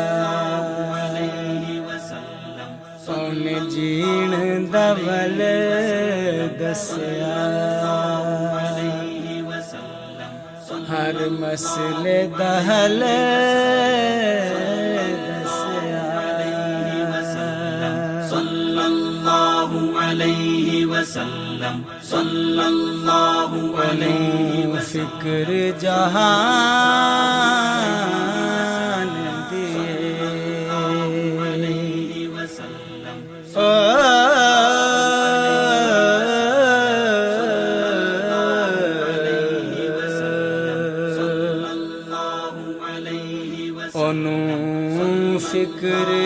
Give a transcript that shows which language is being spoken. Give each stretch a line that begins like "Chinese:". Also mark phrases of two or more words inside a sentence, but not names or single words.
Punjabi: انہیں جین دول دسیا ہر مسئلے دا حل دسیا
Arabic: صلى الله عليه وسلم صلى الله عليه
Punjabi: فکر جہان دیے انہوں فکر